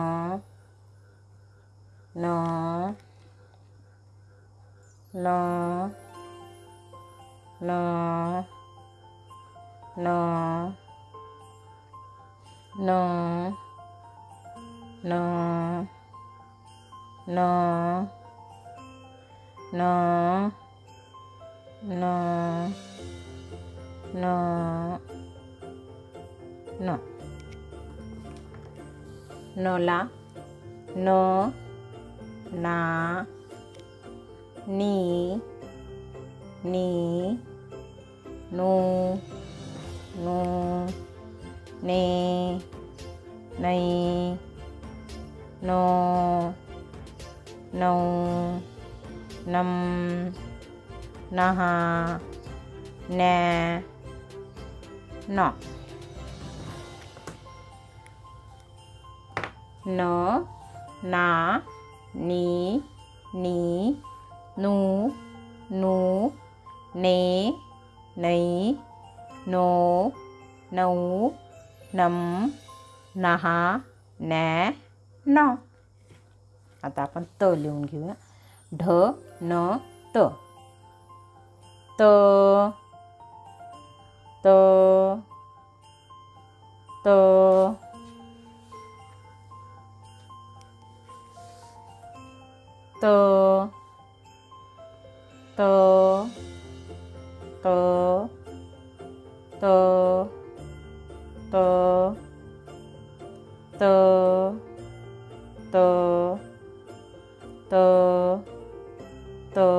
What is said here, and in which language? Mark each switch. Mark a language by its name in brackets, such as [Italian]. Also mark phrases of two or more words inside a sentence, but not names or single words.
[Marathi] न न न न न न न न न न न नला न ना नी नी नो नो ने नै नो नौ नम नहा नॅ न न ना नी नी नू नू ने नै नो नौ नम नहा नॅ न आता आपण त लिहून घेऊया ढ न त त त त त त त त त त त त त